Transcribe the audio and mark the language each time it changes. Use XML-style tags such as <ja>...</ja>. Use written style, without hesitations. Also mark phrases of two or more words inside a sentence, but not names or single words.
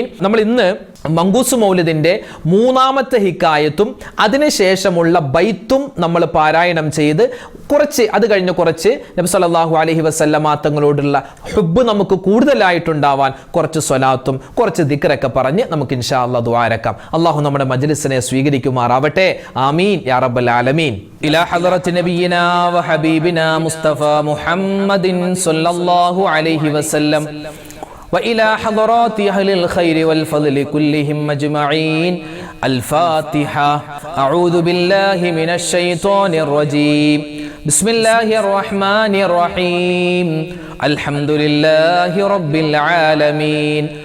<ml>നമ്മൾ ഇന്ന് മങ്കൂസ് മൗലിദിന്റെ 3ാമത്തെ ഹിക്കായത്തും അതിനുശേഷമുള്ള ബൈത്തും നമ്മൾ പാരായണം ചെയ്ത് അത് കഴിഞ്ഞ് കുറച്ച് നബി</ml> <ar>صلى الله عليه وسلم</ar> <ml>തങ്ങളോടുള്ള ഹുബ്ബ് നമുക്ക് കൂടുതലായിട്ടുണ്ടാവാൻ കുറച്ച് സ്വലാത്തും കുറച്ച് ദിക്റൊക്കെ പറഞ്ഞ് നമുക്ക്</ml> <ar>إن شاء الله</ar> <ml>ദുആ രക്കാം. അല്ലാഹു നമ്മുടെ മജ്‌ലിസിനെ സ്വീകരിക്കുമാറാവട്ടെ.</ml> <ar>آمين يا رب العالمين. إلى حضرة نبينا وحبيبنا مصطفى محمد صلى الله عليه وسلم وإلى حضرات أهل الخير والفضل كلهم أجمعين. الفاتحة. أعوذ بالله من الشيطان الرجيم. بسم الله الرحمن الرحيم. الحمد لله رب العالمين.</ar>